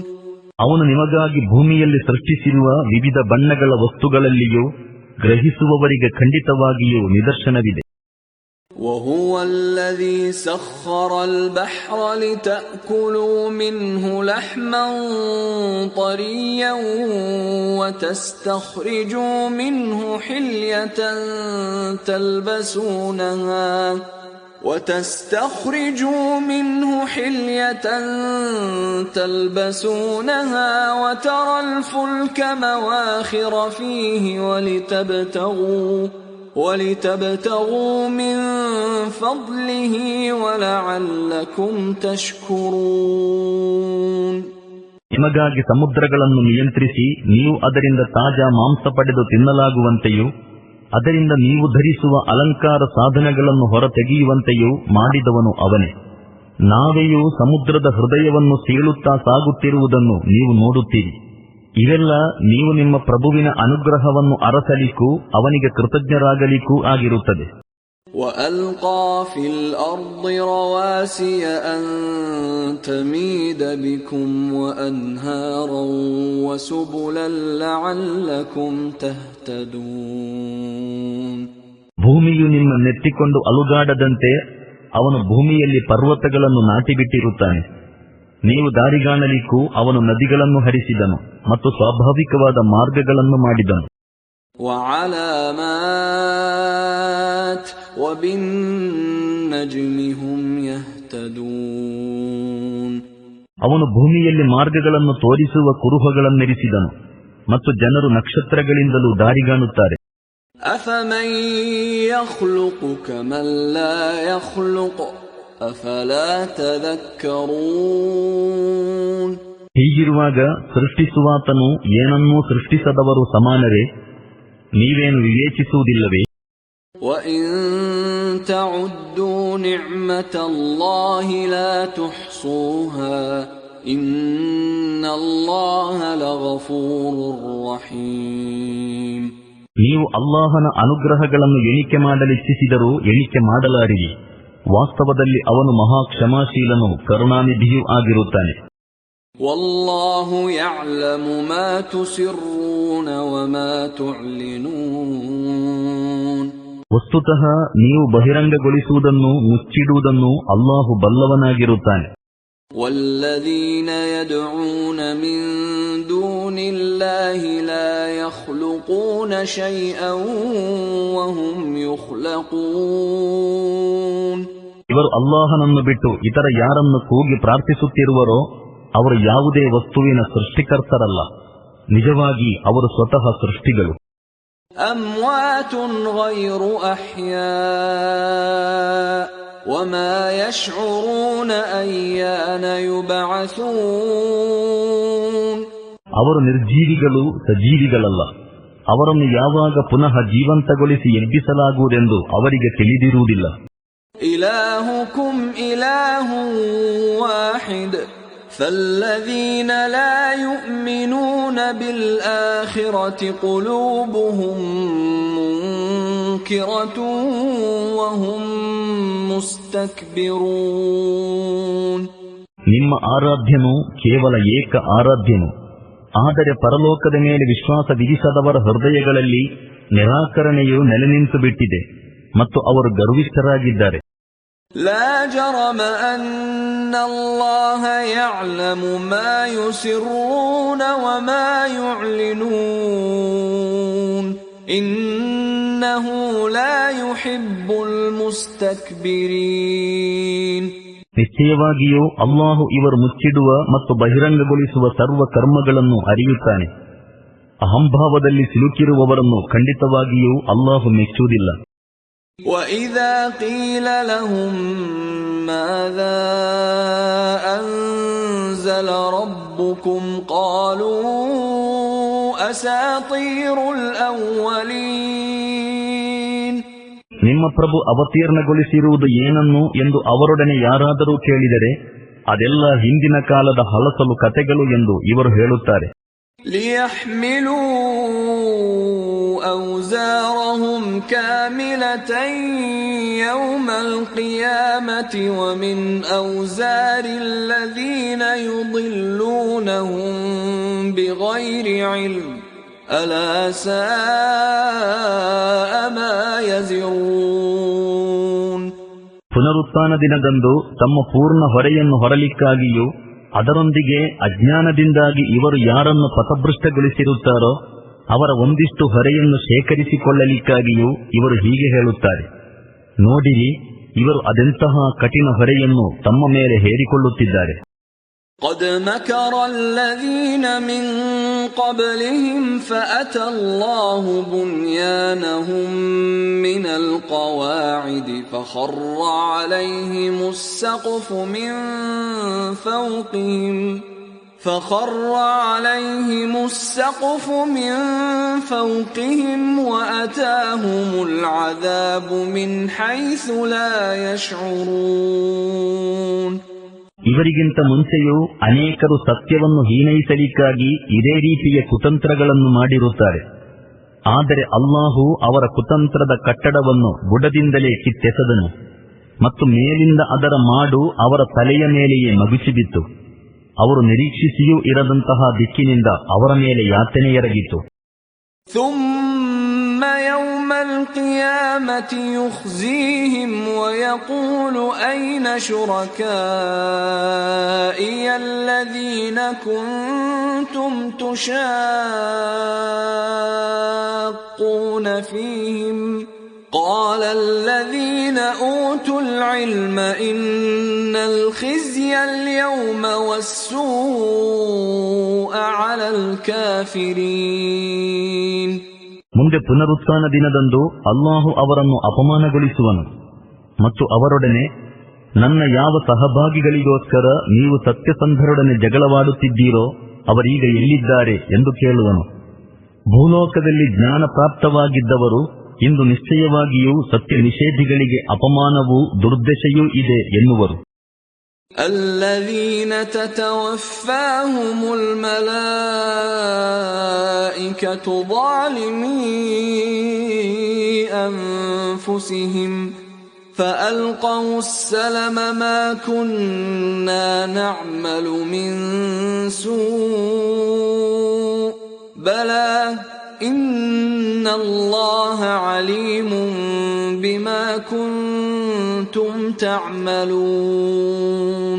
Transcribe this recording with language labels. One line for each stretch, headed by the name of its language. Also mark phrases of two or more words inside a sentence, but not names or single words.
Kannada: ಅವನು ನಿಮಗಾಗಿ ಭೂಮಿಯಲ್ಲಿ ಸೃಷ್ಟಿಸಿರುವ ವಿವಿಧ ಬಣ್ಣಗಳ ವಸ್ತುಗಳಲ್ಲಿಯೂ ಗ್ರಹಿಸುವವರಿಗೆ ಖಂಡಿತವಾಗಿಯೂ ನಿದರ್ಶನವಿದೆ.
Arabic: وَهُوَ الَّذِي سَخَّرَ الْبَحْرَ لِتَأْكُلُوا مِنْهُ لَحْمًا طَرِيًّا وَتَسْتَخْرِجُوا مِنْهُ حِلْيَةً تلبسونها وترى الفلك مواخر فيه ولتبتغوا من فضله ولعلكم تشكرون.
Kannada: ನಿಮಗಾಗಿ ಸಮುದ್ರಗಳನ್ನು ನಿಯಂತ್ರಿಸಿ ನೀವು ಅದರಿಂದ ತಾಜಾ ಮಾಂಸ ಪಡೆದು ತಿನ್ನಲಾಗುವಂತೆಯೂ ಅದರಿಂದ ನೀವು ಧರಿಸುವ ಅಲಂಕಾರ ಸಾಧನಗಳನ್ನು ಹೊರತೆಗೆಯುವಂತೆಯೂ ಮಾಡಿದವನು ಅವನೇ. ನಾವೆಯೂ ಸಮುದ್ರದ ಹೃದಯವನ್ನು ಸೀಳುತ್ತಾ ಸಾಗುತ್ತಿರುವುದನ್ನು ನೀವು ನೋಡುತ್ತೀರಿ. ಇವೆಲ್ಲ ನೀವು ನಿಮ್ಮ ಪ್ರಭುವಿನ ಅನುಗ್ರಹವನ್ನು ಅರಸಲಿಕ್ಕೂ ಅವನಿಗೆ ಕೃತಜ್ಞರಾಗಲಿಕ್ಕೂ ಆಗಿರುತ್ತದೆ.
Arabic: وَأَلْقَى فِي الْأَرْضِ رَوَاسِيَ أَن تَمِيدَ بِكُمْ وَأَنْهَارًا وَسُبُلًا لَعَلَّكُمْ تَهْتَدُونَ.
Kannada: ಭೂಮಿಯು ನಿಮ್ಮ ನೆತ್ತಿಕೊಂಡು ಅಲುಗಾಡದಂತೆ ಅವನು ಭೂಮಿಯಲ್ಲಿ ಪರ್ವತಗಳನ್ನು ನಾಟಿಬಿಟ್ಟಿರುತ್ತಾನೆ. ನೀವು ದಾರಿಗಾಣಲಿಕ್ಕೂ ಅವನು ನದಿಗಳನ್ನು ಹರಿಸಿದನು ಮತ್ತು ಸ್ವಾಭಾವಿಕವಾದ ಮಾರ್ಗಗಳನ್ನು ಮಾಡಿದನು.
Arabic: وَعَلَامَاتٍ وَبِالنَّجْمِ هُمْ يَهْتَدُونَ.
Kannada: ಅವನು ಭೂಮಿಯಲ್ಲಿ ಮಾರ್ಗಗಳನ್ನು ತೋರಿಸುವ ಕುರುಹಗಳನ್ನಿರಿಸಿದನು ಮತ್ತು ಜನರು ನಕ್ಷತ್ರಗಳಿಂದಲೂ ದಾರಿಗಾಣುತ್ತಾರೆ.
Arabic: أَفَمَن يَخْلُقُ كَمَن لَّا يَخْلُقُ أَفَلَا تَذَكَّرُونَ.
Kannada: ಹೀಗಿರುವಾಗ ಸೃಷ್ಟಿಸುವಾತನು ಏನನ್ನೂ ಸೃಷ್ಟಿಸದವರು ಸಮಾನರೇ, ನೀವೇನು ವಿವೇಚಿಸುವುದಿಲ್ಲವೇ?
Arabic: وَإِن تَعُدُّوا نِعْمَةَ اللَّهِ لَا تُحْصُوهَا إِنَّ اللَّهَ لَغَفُورٌ رَّحِيمٌ.
Kannada: ನೀವು ಅಲ್ಲಾಹನ ಅನುಗ್ರಹಗಳನ್ನು ಎಣಿಕೆ ಮಾಡಲಿಚ್ಛಿಸಿದರೂ ಎಣಿಕೆ ಮಾಡಲಾರಿರಿ. ವಾಸ್ತವದಲ್ಲಿ ಅವನು ಮಹಾ ಕ್ಷಮಾಶೀಲನೂ ಕರುಣಾನಿಧಿಯೂ ಆಗಿರುತ್ತಾನೆ.
Arabic: وَاللَّهُ يَعْلَمُ مَا تُسِرُّونَ وَمَا تُعْلِنُونَ.
Kannada: ವಸ್ತುತಃ ನೀವು ಬಹಿರಂಗಗೊಳಿಸುವುದನ್ನು ಮುಚ್ಚಿಡುವುದನ್ನು ಅಲ್ಲಾಹು ಬಲ್ಲವನಾಗಿರುತ್ತಾನೆ.
Arabic: وَالَّذِينَ يَدْعُونَ مِن دُونِ اللَّهِ لَا يَخْلُقُونَ شَيْئًا وَهُمْ يُخْلَقُونَ.
Kannada: ಇವರು ಅಲ್ಲಾಹನನ್ನು ಬಿಟ್ಟು ಇತರ ಯಾರನ್ನು ಕೂಗಿ ಪ್ರಾರ್ಥಿಸುತ್ತಿರುವರೋ ಅವರು ಯಾವುದೇ ವಸ್ತುವಿನ ಸೃಷ್ಟಿಕರ್ತರಲ್ಲ. ನಿಜವಾಗಿ ಅವರು ಸ್ವತಃ ಸೃಷ್ಟಿಗಳು.
Arabic: أَمْوَاتٌ غَيْرُ أَحْيَاءٍ وَمَا يَشْعُرُونَ أَيَّانَ يُبْعَثُونَ.
Kannada: ಅವರು ನಿರ್ಜೀವಿಗಳು, ಸಜೀವಿಗಳಲ್ಲ. ಅವರನ್ನು ಯಾವಾಗ ಪುನಃ ಜೀವಂತಗೊಳಿಸಿ ಎಬ್ಬಿಸಲಾಗುವುದೆಂದು ಅವರಿಗೆ ತಿಳಿದಿರುವುದಿಲ್ಲ.
Arabic: إِلَٰهُكُمْ إِلَٰهٌ وَاحِدٌ فَالَّذِينَ لَا يُؤْمِنُونَ بِالْآخِرَةِ قُلُوبُهُم مُّنكِرَةٌ وَهُم مُسْتَكْبِرُونَ.
Kannada: ನಿಮ್ಮ ಆರಾಧ್ಯನು ಕೇವಲ ಏಕ ಆರಾಧ್ಯನು. ಆದರೆ ಪರಲೋಕದ ಮೇಲೆ ವಿಶ್ವಾಸ ವಿಧಿಸದವರ ಹೃದಯಗಳಲ್ಲಿ ನಿರಾಕರಣೆಯು ನೆಲೆ ನಿಂತು ಬಿಟ್ಟಿದೆ ಮತ್ತು ಅವರು ಗರ್ವಿಷ್ಠರಾಗಿದ್ದಾರೆ.
Arabic: لا جرم أن الله يعلم ما يسرون وما يعلنون إنه لا يحب المستكبرين.
Kannada: ನಿಶ್ಚಯವಾಗಿಯೂ ಅಲ್ಲಾಹು ಇವರು ಮುಚ್ಚಿಡುವ ಮತ್ತು ಬಹಿರಂಗಗೊಳಿಸುವ ಸರ್ವ ಕರ್ಮಗಳನ್ನು ಅರಿಯುತ್ತಾನೆ. ಅಹಂಭಾವದಲ್ಲಿ ಸಿಲುಕಿರುವವರನ್ನು ಖಂಡಿತವಾಗಿಯೂ ಅಲ್ಲಾಹು ಮೆಚ್ಚುವುದಿಲ್ಲ.
Arabic: وَإِذَا قِيلَ لَهُم مَّاذَا أَنزَلَ رَبُّكُمْ قَالُوا أَسَاطِيرُ الْأَوَّلِينَ.
Kannada: ನಿಮ್ಮ ಪ್ರಭು ಅವತೀರ್ಣಗೊಳಿಸಿರುವುದು ಏನನ್ನು ಎಂದು ಅವರೊಡನೆ ಯಾರಾದರೂ ಕೇಳಿದರೆ ಅದೆಲ್ಲ ಹಿಂದಿನ ಕಾಲದ ಹಲಸಲು ಕಥೆಗಳು ಎಂದು ಇವರು ಹೇಳುತ್ತಾರೆ.
Arabic: لِيَحْمِلُوا أَوْزَارَهُمْ كَامِلَةً يَوْمَ الْقِيَامَةِ وَمِنْ أَوْزَارِ الَّذِينَ يُضِلُّونَهُم بِغَيْرِ عِلْمٍ أَلَا سَاءَ مَا يَزِرُونَ.
Kannada: ಪುನರುತ್ಥಾನ ದಿನದಂದು ತಮ್ಮ ಪೂರ್ಣ ಹೊರೆಯನ್ನು ಹೊರಲಿಕ್ಕಾಗಿಯೂ ಅದರೊಂದಿಗೆ ಅಜ್ಞಾನದಿಂದಾಗಿ ಇವರು ಯಾರನ್ನು ಪಥಭ್ರಷ್ಟಗೊಳಿಸಿರುತ್ತಾರೋ ಅವರ ಒಂದಿಷ್ಟು ಹೊರೆಯನ್ನು ಶೇಖರಿಸಿಕೊಳ್ಳಲಿಕ್ಕಾಗಿಯೂ ಇವರು ಹೀಗೆ ಹೇಳುತ್ತಾರೆ, ನೋಡಿರಿ, ಇವರು ಅದೆಂತಹ ಕಠಿಣ ಹೊರೆಯನ್ನು ತಮ್ಮ ಮೇಲೆ ಹೇರಿಕೊಳ್ಳುತ್ತಿದ್ದಾರೆ.
Arabic: قد مكر الذين من قبلهم فأتى الله بنيانهم من القواعد فخر عليهم السقف من فوقهم وأتاهم العذاب من حيث لا يشعرون.
Kannada: ಇವರಿಗಿಂತ ಮುಂಚೆಯೂ ಅನೇಕರು ಸತ್ಯವನ್ನು ಹೀನೈಸಲಿಕ್ಕಾಗಿ ಇದೇ ರೀತಿಯ ಕುತಂತ್ರಗಳನ್ನು ಮಾಡಿರುತ್ತಾರೆ. ಆದರೆ ಅಲ್ಲಾಹು ಅವರ ಕುತಂತ್ರದ ಕಟ್ಟಡವನ್ನು ಬುಡದಿಂದಲೇ ಕಿತ್ತೆಸೆದನು ಮತ್ತು ಮೇಲಿಂದ ಅದರ ಮಾಡು ಅವರ ತಲೆಯ ಮೇಲೆಯೇ ಮಗುಚಿಬಿತ್ತು. ಅವರು ನಿರೀಕ್ಷಿಸಿಯೂ ಇರದಂತಹ ದಿಕ್ಕಿನಿಂದ ಅವರ ಮೇಲೆ ಯಾತನೆ ಎರಗಿತು.
Arabic: ثم يوم القيامة يخزيهم ويقول أين شركائي الذين كنتم تشاقون فيهم قال الذين أوتوا العلم إن الخزي اليوم والسوء على الكافرين.
Kannada: ಮುಂದೆ ಪುನರುತ್ಥಾನ ದಿನದಂದು ಅಲ್ಲಾಹು ಅವರನ್ನು ಅಪಮಾನಗೊಳಿಸುವನು ಮತ್ತು ಅವರೊಡನೆ, ನನ್ನ ಯಾವ ಸಹಭಾಗಿಗಳಿಗೋಸ್ಕರ ನೀವು ಸತ್ಯಸಂಧರೊಡನೆ ಜಗಳವಾಡುತ್ತಿದ್ದೀರೋ ಅವರೀಗ ಎಲ್ಲಿದ್ದಾರೆ ಎಂದು ಕೇಳುವನು. ಭೂಲೋಕದಲ್ಲಿ ಜ್ಞಾನ ಪ್ರಾಪ್ತವಾಗಿದ್ದವರು ಇಂದು ನಿಶ್ಚಯವಾಗಿಯೂ ಸತ್ಯ ನಿಷೇಧಿಗಳಿಗೆ ಅಪಮಾನವೂ ದುರ್ದಶೆಯೂ ಇದೆ ಎನ್ನುವರು.
Arabic: الذين تتوفاهم الملائكة ظالمي أنفسهم فألقوا السلم ما كنا نعمل من سوء بلى إن الله عليم بما كنتم تعملون.